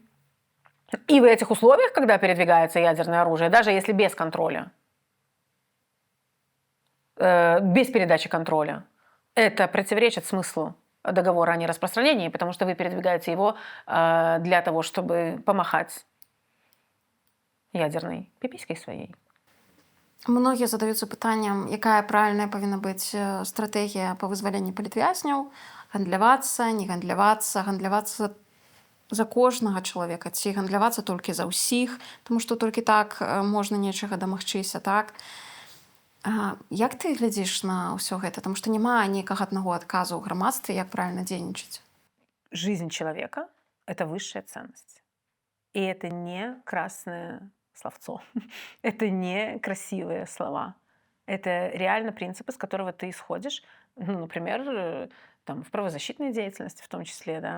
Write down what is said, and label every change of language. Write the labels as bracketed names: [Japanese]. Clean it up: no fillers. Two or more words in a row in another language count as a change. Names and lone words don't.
[Russian] И в этих условиях, когда передвигается ядерное оружие, даже если без контроля, без передачи контроля, это противоречит смыслу договора о нераспространении, потому что вы передвигаете его для того, чтобы помахать ядерной пиписькой своей. Многие задаются [Belarusian] пытанием, якая правильная повинна быть стратегия по вызваленню палітвязняў, гандлявацца, не гандлявацца, гандлявацца за кожнага чалавека, ці гандлявацца толькі за ўсіх, тому што толькі так можна нечага дамагчыся, так? Як ты глядзіш на ўсё гэта? Таму што няма нейкага аднаго адказу ў грамадстве, як правільна дзейнічаць? [Russian] Жизнь человека это высшая ценность. И это не красное словцо, это не красивые слова. Это реально принцип, из которого ты исходишь, ну, например, там, в правозащитной деятельности в том числе, да.